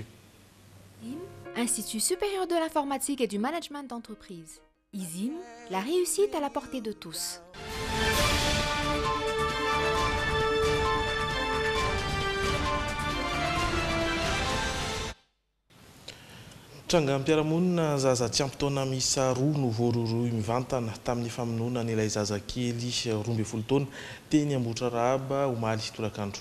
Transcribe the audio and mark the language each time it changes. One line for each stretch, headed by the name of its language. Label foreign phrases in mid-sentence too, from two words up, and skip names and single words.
French: Institut supérieur de l'informatique et du management d'entreprise. ISIM, la réussite à la portée de tous.
Malagasy: Trangam-piarahamonina zaza tsy ampy-taona miisa roa no voaroroy mivantana tamin'ny famonoana n'ilay zazakely 12 taona teny Ambotra Raba omaly tolakandro.